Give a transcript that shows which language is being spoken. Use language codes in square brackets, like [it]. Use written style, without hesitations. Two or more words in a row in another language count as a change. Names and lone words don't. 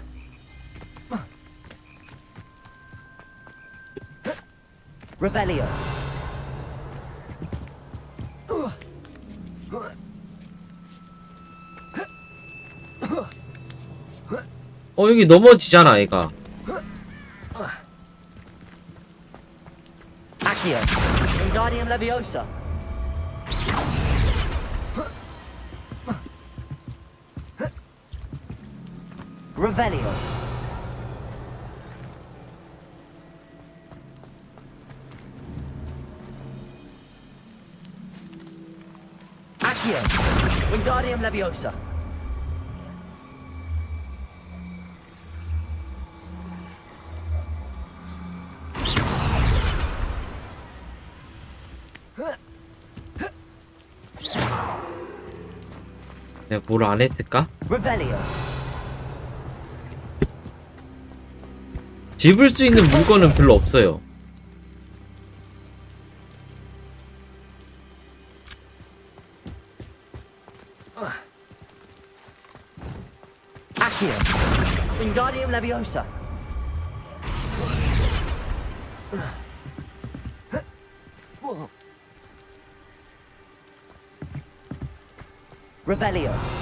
[en] Revelio. [ko] 여기 넘어지잖아, 얘가. [en] Accio. Wingardium Leviosa. Revelio. Accio. Wingardium Leviosa. [ko] 내가 뭘 안 했을까? [en] Revelio. [ko] 집을 수 있는 물건은 별로 없어요. [en] Accio. Wingardium Leviosa. Revelio.